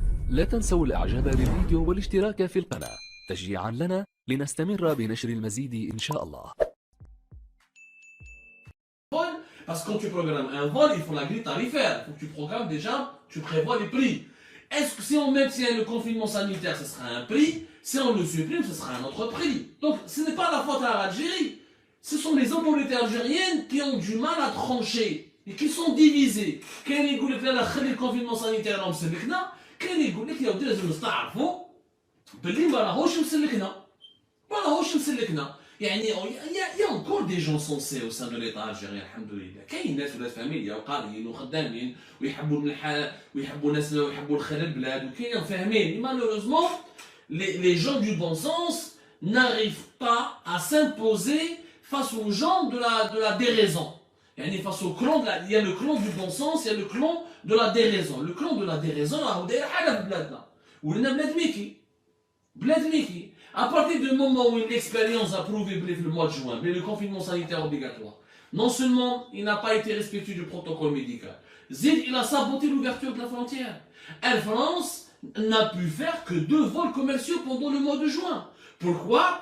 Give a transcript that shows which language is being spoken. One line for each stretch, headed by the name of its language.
Arabic: لا تنسوا الإعجاب بالفيديو والاشتراك في القناة تشجيعا لنا لنستمر بنشر المزيد إن شاء الله.
French: Parce que quand tu programmes un vol, il faut la grille tarifaire. Il faut que tu programmes déjà, tu prévois les prix. Est-ce que si on maintient le confinement sanitaire, ce sera un prix? Si on le supprime, ce sera un autre prix. Donc ce n'est pas la faute à l'Algérie. Ce sont les autorités algériennes qui ont du mal à trancher et qui sont divisées. Quand ils disent que le confinement sanitaire, c'est le cas, quand ils disent qu'il y a des gens qui savent,
Arabic: باللي ما راهوش مسلكنا ما راهوش مسلكنا يعني يا
French: encore des gens sensés au sein de l'état algérien
Arabic: الحمد لله كاين ناس ولاد فاميليا وقاريين وخدامين ويحبوا الملح ويحبوا الناس ويحبوا الخير البلاد وكاين فاهمين
French: malheureusement les gens du bon sens n'arrivent pas à s'imposer face aux gens de la déraison. يعني face au clan il y a le clan du bon sens, il y a le clan de la déraison. Le clan de la déraison
Arabic: راهو داير حاجه في بلادنا ولنا بلاد ميكي بلاد ميكي.
French: À partir du moment où une expérience a prouvé le mois de juin, le confinement sanitaire obligatoire, non seulement il n'a pas été respectueux du protocole médical, Zid il a saboté l'ouverture de la frontière. Air France n'a pu faire que 2 vols commerciaux pendant le mois de juin. Pourquoi?